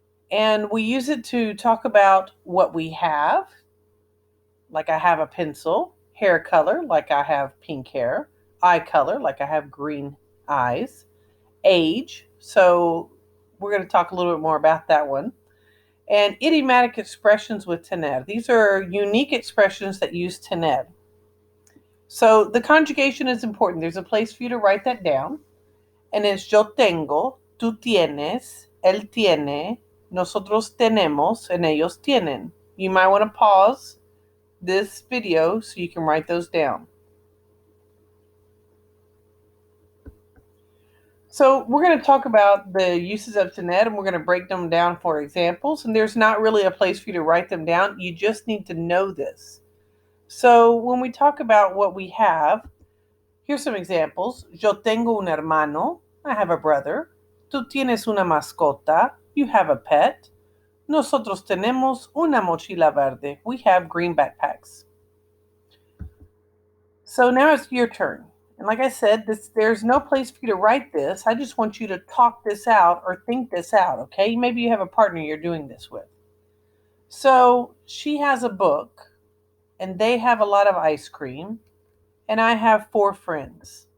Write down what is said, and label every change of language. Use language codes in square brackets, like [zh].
[en] And we use it to talk about what we have, like I have a pencil, hair color, like I have pink hair, eye color, like I have green eyes, age. So we're going to talk a little bit more about that one. And idiomatic expressions with tener. These are unique expressions that use tener. So the conjugation is important. There's a place for you to write that down. And it's [es] yo tengo, tú tienes, él tiene, nosotros tenemos, [en] and [es] ellos tienen. [en] You might want to pause this video so you can write those down. So we're going to talk about the uses of tener, and we're going to break them down for examples. And there's not really a place for you to write them down. You just need to know this. So when we talk about what we have, here's some examples. [es] Yo tengo un hermano. [en] I have a brother. [es] Tú tienes una mascota. [en] You have a pet. [es] Nosotros tenemos una mochila verde. [en] We have green backpacks. So now it's your turn. And like I said, there's no place for you to write this. I just want you to talk this out or think this out, okay? Maybe you have a partner you're doing this with. So she has a book, and they have a lot of ice cream, and I have 4 friends.